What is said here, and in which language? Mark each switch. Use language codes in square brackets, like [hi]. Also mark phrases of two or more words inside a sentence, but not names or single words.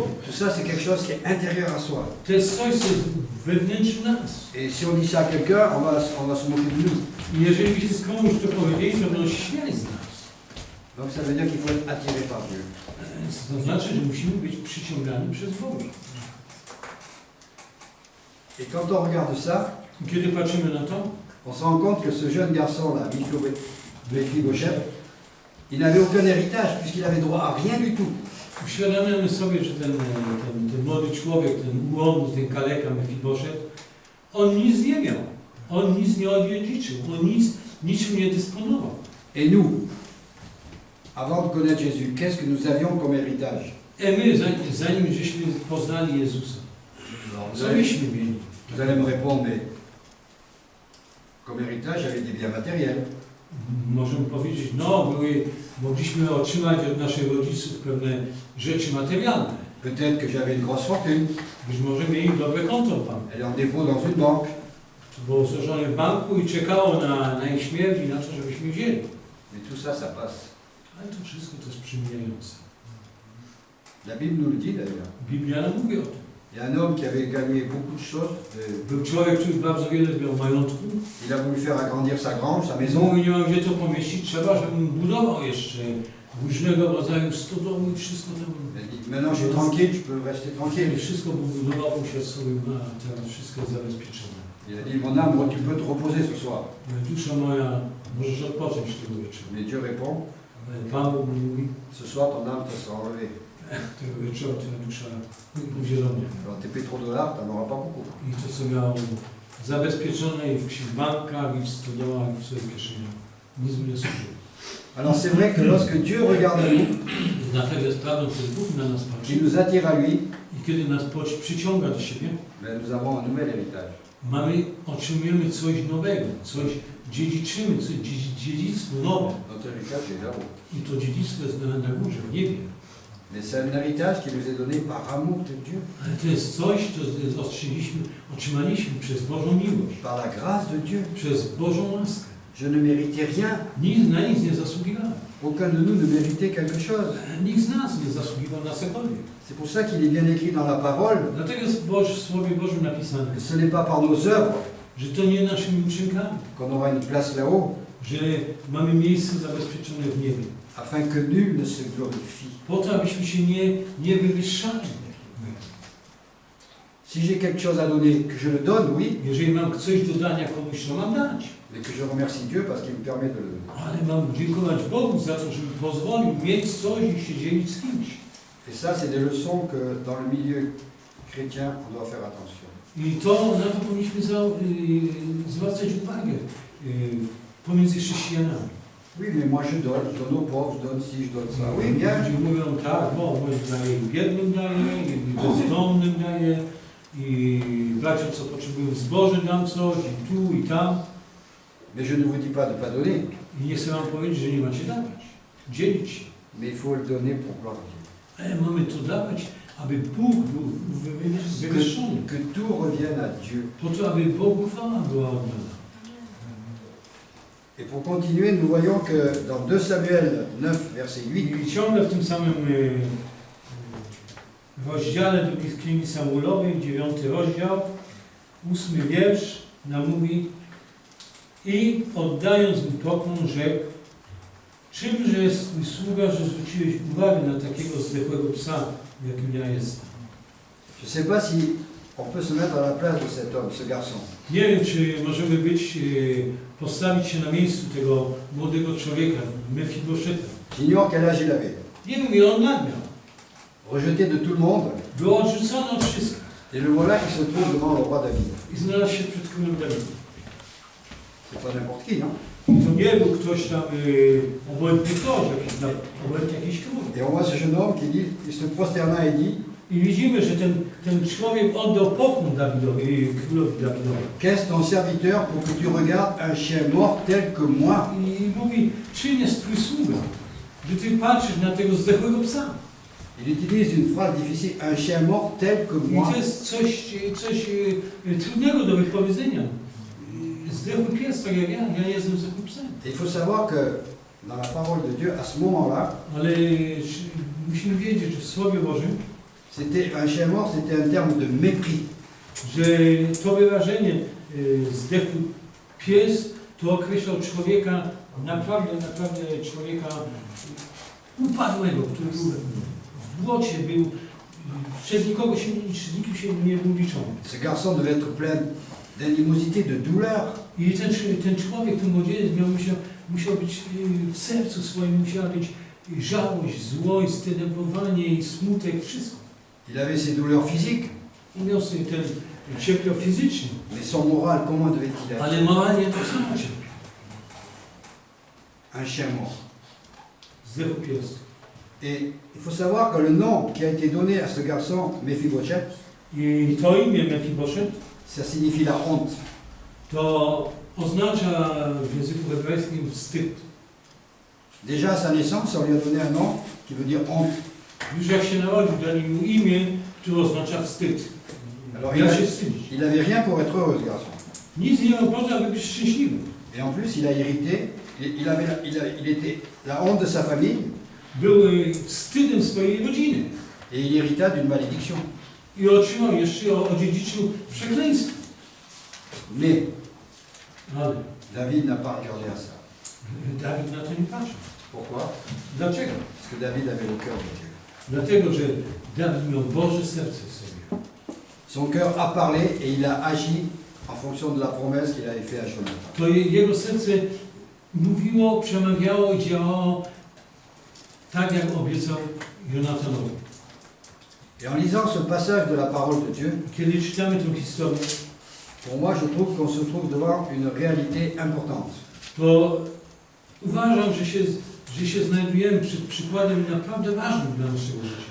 [fr] Tout ça, c'est quelque chose qui est intérieur à soi. [pl] To jest coś, co jest wewnętrzne nas. [fr] Et si on dit ça à quelqu'un, on va se moquer de nous. [pl] I jeżeli byśmy komuś to powiedzieli, to będą się śmiać z nas. [fr] Donc ça veut dire qu'il faut être attiré par Dieu. [pl] To znaczy, że musimy być przyciągani przez Boga. [fr] Et quand on regarde ça, [pl] I kiedy patrzymy na to, [fr] on se rend compte que ce jeune garçon-là, Mephibosheth, il n'avait aucun héritage puisqu'il avait droit à rien du tout. [pl] uświadamiamy sobie, że ten młody człowiek, ten ułomny, ten kaleka Mefiboszet, on nic nie miał. On nic nie odziedziczył. On niczym nie dysponował. [fr] Et nous, avant de connaître Jésus, qu'est-ce que nous avions comme héritage? [pl] My, zanim żeśmy poznali Jezusa, co myśmy mieli? [fr] Vous allez me répondre, mais comme héritage, j'avais des biens matériels. [pl] Możemy powiedzieć, no, mogliśmy otrzymać od naszych rodziców pewne rzeczy materialne. [fr] Peut-être que j'avais une grosse fortune. [pl] Być może mieli dobre konto w banku. [fr] Elle est en dépôt dans une banque. [pl] To było złożone w banku i czekało na ich śmierć i na to, żebyśmy wzięli. [fr] Mais tout ça, ça passe. [pl] Ale to wszystko to jest przemijające. [fr] La Bible nous le dit d'ailleurs. [pl] Biblia nam mówi o tym. [fr] Il y a un homme qui avait gagné beaucoup de choses. [pl] Był człowiek, który bardzo wiele miał majątku. [fr] Il a voulu faire agrandir sa grange, sa maison. [pl] I nie mam gdzie to pomieścić. Trzeba, żebym budował jeszcze różnego rodzaju stodoły i wszystko tam. [fr] Il a dit, maintenant je suis tranquille, je peux rester tranquille. [pl] I wszystko budował, usiadł sobie, a teraz wszystko jest zabezpieczone. [fr] Il a dit, mon âme, tu peux te reposer ce soir. [pl] Dusza moja, możesz odpocząć tego wieczoru. [fr] Mais Dieu répond, [pl] Pan Bóg mi mówi, [fr] ce soir ton âme te sera enlevée. [pl] tego wieczoru twoja dusza uzieloni. [fr] Alors tes pétrodollars, tu n'en auras pas beaucoup. [pl] I to, co miał zabezpieczone i w bankach, i w stodołach, i w swoich kieszeniach, nic mi nie służyło. [fr] Alors c'est vrai que lorsque Dieu regarde à nous, [pl] Dlatego jest prawdą, że Bóg na nas patrzy [fr] qu'il nous attire à lui, [pl] i kiedy nas przyciąga do siebie, [fr] ben, nous avons un nouvel héritage. [pl] otrzymujemy coś nowego, coś dziedziczymy, coś dziedzictwo nowe. [fr] Notre héritage est là-haut. [pl] I to dziedzictwo jest na górze, w niebie. [fr] Mais c'est un héritage qui nous est donné par amour de Dieu, [pl] Ale to jest coś, co otrzymaliśmy przez Bożą miłość, [fr] par la grâce de Dieu. [pl] przez Bożą łaskę. [fr] Je ne méritais rien. [pl] Na nic nie zasługiwałem. [fr] Aucun de nous ne méritait quelque chose. [pl] Nikt z nas nie zasługiwał na cokolwiek. [fr] C'est pour ça qu'il est bien écrit dans la parole [pl] Dlatego jest w Słowie Bożym napisane, [fr] que ce n'est pas par nos œuvres [pl] że to nie naszymi uczynkami, [fr] qu'on aura une place là-haut, [pl] że mamy miejsce zabezpieczone w niebie. [fr] afin que nul ne se glorifie. [pl] Po to, abyśmy się nie wywyższali. [fr] Si j'ai quelque chose à donner, que je le donne, oui, [pl] Jeżeli mam coś do dania komuś, to mam dać. [fr] mais que je remercie Dieu parce qu'il me permet de le donner. [pl] Ale mam dziękować Bogu za to, że mi pozwolił mieć coś i się dzielić z kimś. [fr] Et ça, c'est des leçons que dans le milieu chrétien, on doit faire attention. [pl] I to, na to powinniśmy zwracać uwagę pomiędzy chrześcijanami. [fr] Oui, mais moi je donne aux pauvres, je donne ci, je donne ça. Oui, bien. [pl] Ludzie mówią tak, bo daje i biednym daje, i bezdomnym daje, i braciom, co potrzebują zboży dam coś, i tu, i tam. [fr] Mais je ne vous dis pas de ne pas donner, [pl] I nie chcę wam powiedzieć, że nie macie dawać, dzielić się. [fr] mais il faut le donner pour gloire à Dieu. [pl] Ale mamy to dawać, aby Bóg był wywyższony. [fr] Que tout revienne à Dieu. [pl] Po to, aby Bogu chwała była oddana. [fr] Et pour continuer, nous voyons que dans 2 Samuel 9, verset 8, [pl] I ciągle w tym samym rozdziale drugiej Księgi Samuelowej, 9 rozdział, 8 wiersz nam mówi: i oddając mu pokłon, rzekł: czymże jest twój sługa, że zwróciłeś uwagę na takiego zdechłego psa, jakim ja jestem. [fr] je ne sais pas si on peut se mettre à la place de cet homme, ce garçon. [pl] Nie wiem, czy możemy postawić się na miejscu tego młodego człowieka, Mefiboszeta. [fr] J'ignore quel âge il avait. [pl] Nie wiem, ile on lat miał. [fr] Rejeté de tout le monde. [pl] Był odrzucony od wszystkich [fr] Et le voilà qui se trouve devant le roi David. [pl] i znalazł się przed królem Dawidem. [fr] C'est pas n'importe qui, non? [pl] To nie był ktoś tam obojętny ktoś, obojętny jakiś król. [fr] Et on voit ce jeune homme qui dit, il se prosterna et dit, [pl] I widzimy, że ten człowiek oddał pokłon Dawidowi, królowi Dawidowi. [fr] Qu'est-ce ton serviteur pour que tu regardes un chien mort tel que moi? [pl] I mówi, czym jest twój sługa, że ty patrzysz na tego zdechłego psa. [fr] Il utilise une phrase difficile, un chien mort tel que [pl] I [fr] moi. [pl] to jest coś trudnego do wypowiedzenia. Zdechły pies, tak jak ja jestem zdechłym psem. [fr] Il faut savoir que dans la parole de Dieu, à ce moment-là, [pl] Ale musimy wiedzieć, że w Słowie Bożym, [fr] c'était un chien mort, c'était un terme de mépris. [pl] że to wyrażenie zdechły pies to określał człowieka, naprawdę człowieka upadłego, który był w błocie, był, przez nikogo się nie liczy, nikim się nie był liczony. [fr] Ce garçon devait être plein d'animosité, de douleur. [pl] I ten człowiek, ten młodzieniec musiał być w sercu swoim, musiała być żałość, złość, zdenerwowanie i smutek, wszystko. [fr] Il avait ses douleurs physiques, [pl] I miał sobie ten cierpiał fizycznie, [fr] mais son moral, comment devait-il être? [pl] ale moralnie tak samo cierpiał. [fr] Un chien mort. [pl] Zdechł pies. [fr] Et il faut savoir que le nom qui a été donné à ce garçon, Mephibosheth, [pl] I to imię Mefiboszet [fr] ça signifie la honte. [pl] to oznacza w języku hebrajskim wstyd. [fr] Déjà à sa naissance, on lui a donné un nom qui veut dire honte. [pl] Już jak się narodził, dali mu imię, które oznacza wstyd. [fr] Alors [pl] Ja się wstydzić. [fr] il n'avait rien pour être heureux, ce garçon. [pl] Nic nie miał po to, aby być szczęśliwy. [fr] Et en plus, il a hérité, il était la honte de sa famille, [pl] Był wstydem swojej rodziny. [fr] et il hérita d'une malédiction. [pl] I otrzymał jeszcze, odziedziczył przekleństwo. [fr] Mais [pl] Ale [fr] David n'a pas regardé à ça. [pl] Dawid na to nie patrzył. [fr] Pourquoi? [pl] Dlaczego? [fr] Parce que David avait le cœur de Dieu. [pl] Dlatego, że Dawid miał Boże serce w sobie. [fr] Son cœur a parlé et il a agi en fonction de la promesse qu'il avait faite à Jonathan. [pl] To jego serce mówiło, przemawiało i działało tak, jak obiecał Jonatanowi. [fr] Et en lisant ce passage de la parole de Dieu, [pl] Kiedy czytamy tę historię, [fr] pour moi, je trouve qu'on se trouve devant une réalité importante. [pl] to uważam, że się znajdujemy przed przykładem naprawdę ważnym dla naszego życia.